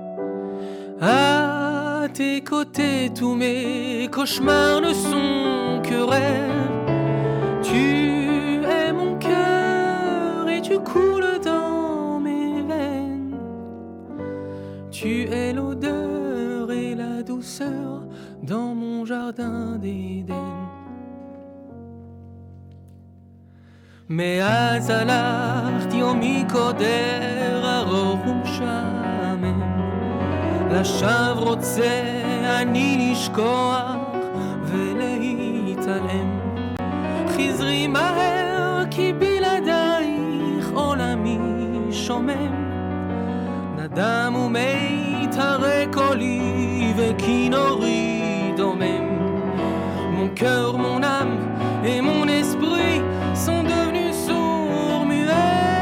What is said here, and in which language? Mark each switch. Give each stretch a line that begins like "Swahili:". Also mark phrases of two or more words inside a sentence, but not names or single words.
French: À tes côtés, tous mes cauchemars ne sont que rêves. Tu es mon cœur et tu coules dans mes veines. Tu es l'odeur et la douceur dans mon jardin d'Éden.
Hebrew: מאז הלכת יומי קודר ארוך ומשעמם, לשווא רוצה אני לשכוח ולהתעלם. חזרי מהר כי בלעדייך עולמי שומם, נדם ומיתר קולי וכינורי דומם.
French: Mon cœur, mon âme et mon esprit sont devenus sourds muets.